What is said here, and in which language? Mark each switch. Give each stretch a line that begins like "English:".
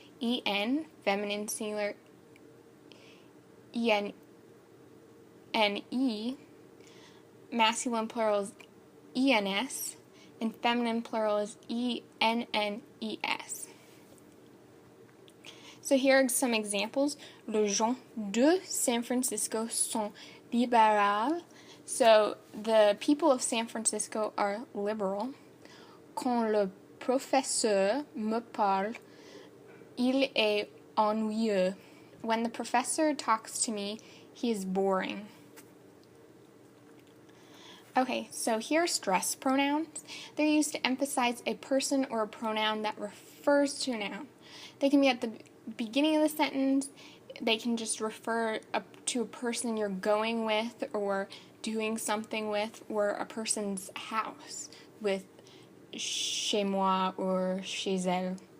English: en, feminine singular en, ne, masculine plural is ens, and feminine plural is ennes. So here are some examples.
French: Les gens de San Francisco sont libéraux.
English: So the people of San Francisco are liberal.
French: Quand le professeur me parle, il est ennuyeux.
English: When the professor talks to me, he is boring. Okay, so here are stress pronouns. They're used to emphasize a person or a pronoun that refers to a noun. They can be at the beginning of the sentence. They can just refer to a person you're going with or doing something with, or a person's house with
French: chez moi
English: or
French: chez elle.